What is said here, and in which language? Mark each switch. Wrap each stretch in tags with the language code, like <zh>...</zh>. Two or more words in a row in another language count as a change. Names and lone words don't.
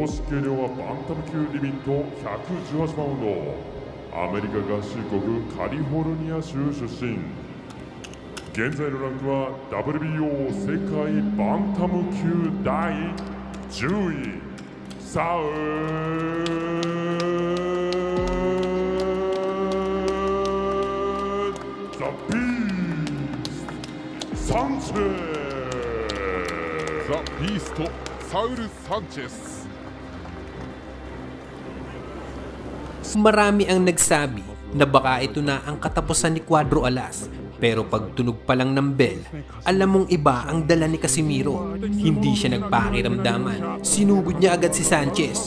<ja>式計量はバンタム級リミット118パウンドアメリカ合衆国カリフォルニア州出身現在のランクは WBO 世界バンタム級第10位サウザ・ビーストサンチェスザ・ビーストサウル・サンチェス</ja> <tl>Marami ang nagsabi na baka ito na ang katapusan ni Cuadro Alas. Pero pag tunog pa lang ng bell, alam mong iba ang dala ni Casimiro. Hindi siya nagpakiramdaman. Sinugod niya agad si Sanchez.</tl>